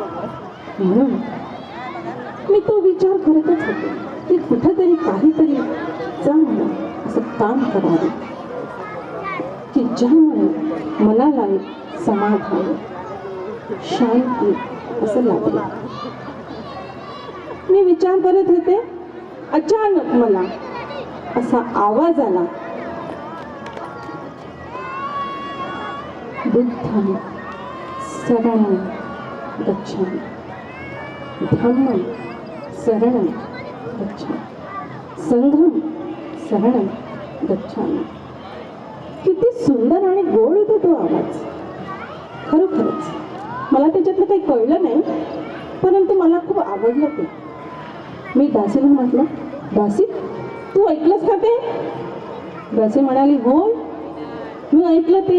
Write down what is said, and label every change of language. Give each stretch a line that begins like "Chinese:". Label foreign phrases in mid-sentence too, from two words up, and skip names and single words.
Marathi: म्हणून मी तो विचार करतच होते की कुठंतरी काहीतरी चांगलं असं काम करावं की ज्यामुळे मनाला एक समाधान, शांती असं लागलं. मी विचार करत होते. अचानक मला असा आवाज आला,
Pali: बुद्धं शरणं गच्छामि, धम्मं शरणं गच्छामि, संघं शरणं गच्छामि.
Marathi: किती सुंदर आणि गोड होता तो आवाज. खरोखरच मला त्याच्यातलं काही कळलं नाही, परंतु मला खूप आवडलं ते. मी दासीला म्हटलं, दासी तू ऐकलंस का ते? दासी म्हणाली, होय मी ऐकलं ते.